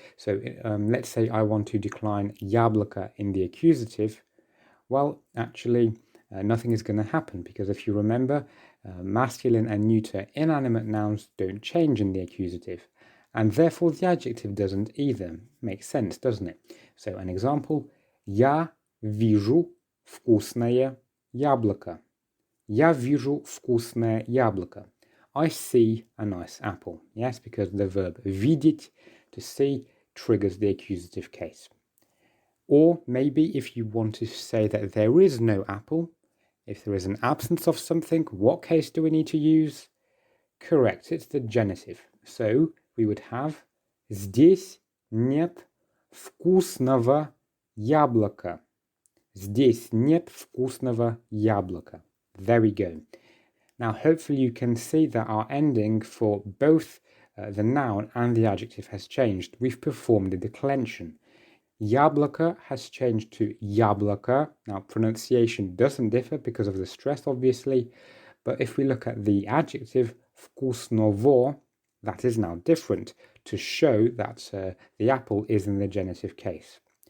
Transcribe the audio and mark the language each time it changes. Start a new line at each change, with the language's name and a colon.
English: So let's say I want to decline яблоко in the accusative. Well, actually, nothing is going to happen because if you remember, masculine and neuter inanimate nouns don't change in the accusative, and therefore the adjective doesn't either. Makes sense, doesn't it?
Russian: So an example, Я вижу вкусное яблоко. Я вижу вкусное яблоко. I see a nice apple.
English: Yes, because the verb видеть, to see, triggers the accusative case. Or maybe if you want to say that there is no apple, if there is an absence of something, what case do we need to use? Correct, it's the genitive. So we would have здесь нет вкусного яблока.
Russian: Здесь нет вкусного яблока.
English: There we go. Now hopefully you can see that our ending for both the noun and the adjective has changed. We've performed a declension. Яблоко has changed to яблоко. Now pronunciation doesn't differ because of the stress obviously, but if we look at the adjective вкусного, that is now different to show that the apple is in the genitive case.